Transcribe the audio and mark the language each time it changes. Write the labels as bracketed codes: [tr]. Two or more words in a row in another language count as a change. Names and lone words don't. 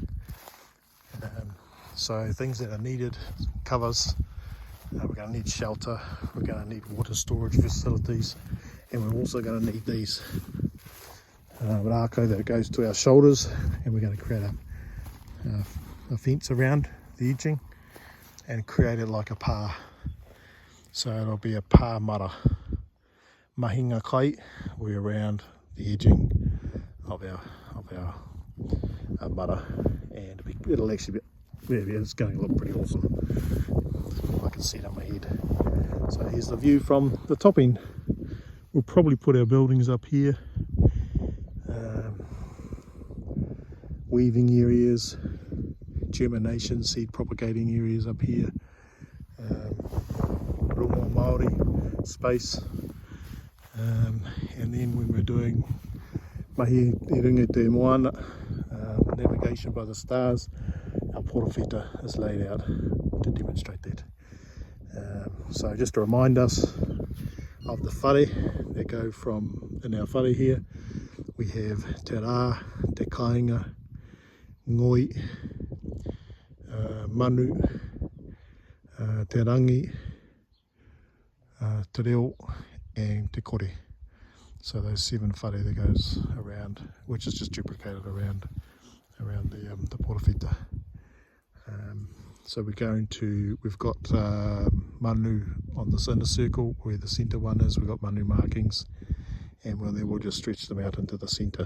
[en] So things that are needed: covers, we're going to need shelter, we're going to need water storage facilities, and we're also going to need these rākau that goes to our shoulders, and we're going to create a fence around the edging and create it like a pā. So it'll be a [mi] pā mara. Mahinga kai, [en] we're around the edging of our mara, and it'll actually be, it's going to look pretty awesome. I can see it on my head. So here's the view from the top end. We'll probably put our buildings up here, weaving areas, germination, seed propagating areas up here, a little more Māori space. And then when we're doing [mi] mahi i runga te moana, [en] navigation by the stars, our porowhita is laid out to demonstrate that. So just to remind us of the whare that go from in our whare here, we have te rā, te kāinga, ngoi, manu, te rangi, te reo and te kore. So those 7 whare that goes around, which is just duplicated around the portawhita. So we've got manu on this inner circle where the centre one is. We've got manu markings, and then we'll just stretch them out into the centre.